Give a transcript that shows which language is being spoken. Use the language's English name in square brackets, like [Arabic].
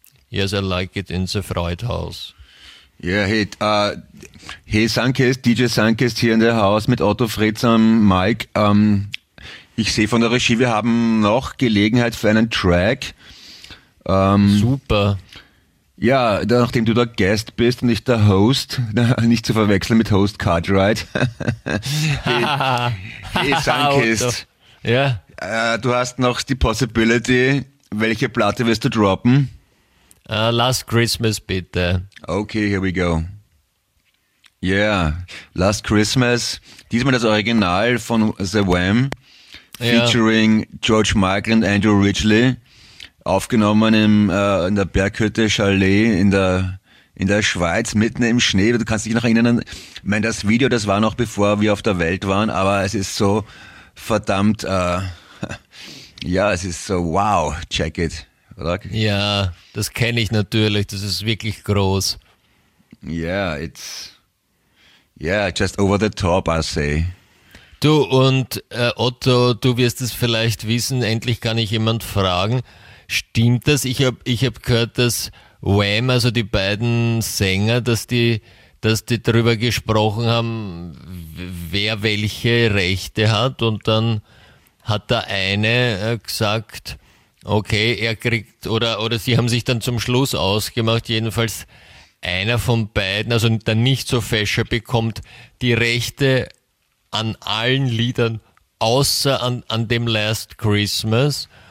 [English] Yes, I like it in the Freudhaus. [German] Yeah, hey Sunkist, DJ Sunkist hier in der Haus mit Otto Fritz am Mike. Ich sehe von der Regie, wir haben noch Gelegenheit für einen Track. Super. Ja, nachdem du der Guest bist und ich der Host, nicht zu verwechseln mit Host Cartwright. Hey, Sunkist. Ja. Du hast noch die Possibility, welche Platte wirst du droppen? Last Christmas, bitte. [English] Okay, here we go. Yeah, Last Christmas. [German] Diesmal das Original von The Wham, featuring George Michael und Andrew Ridgeley. Aufgenommen in der Berghütte Chalet in der Schweiz, mitten im Schnee. Du kannst dich noch erinnern, ich meine, das Video, das war noch bevor wir auf der Welt waren, aber es ist so verdammt, es ist so, [English] wow, check it, [German] oder? Ja, das kenne ich natürlich, das ist wirklich groß. [English] Yeah, it's, yeah, just over the top, I say. [German] Du und Otto, du wirst es vielleicht wissen, endlich kann ich jemand fragen. Stimmt das? Ich hab gehört, dass Wham, also die beiden Sänger, dass die darüber gesprochen haben, wer welche Rechte hat, und dann hat der eine gesagt, okay, er kriegt, oder sie haben sich dann zum Schluss ausgemacht, jedenfalls einer von beiden, also der nicht so fescher, bekommt die Rechte an allen Liedern, außer an dem Last Christmas.